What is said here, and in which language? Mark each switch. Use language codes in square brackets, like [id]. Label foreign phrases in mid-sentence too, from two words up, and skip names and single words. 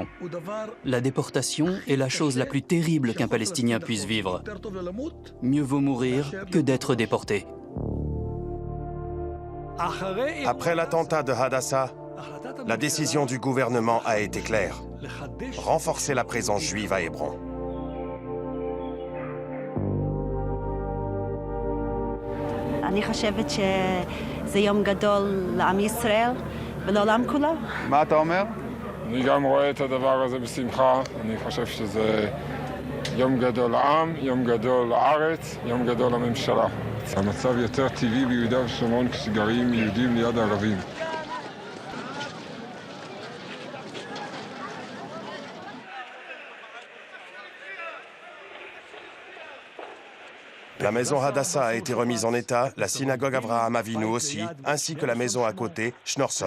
[fr] La déportation est la chose la plus terrible qu'un Palestinien puisse vivre. Mieux vaut mourir que d'être déporté. Après l'attentat de Hadassa, la décision du gouvernement a été claire. renforcer la présence juive à Hébron. [he] אני חושבת שזה יום גדול לעם ישראל ולעולם כולו. מה אתה אומר? אני גם רואה את הדבר הזה בשמחה. אני חושב שזה יום גדול לעם, יום גדול לארץ, יום גדול לממשלה. המצב יותר טבעי ביהודה ושומרון כשגרים יהודים ליד ערבים. [fr] La maison Hadassah a été remise en état, la synagogue Avraham Avinu aussi, ainsi que la maison à côté, Schnorson.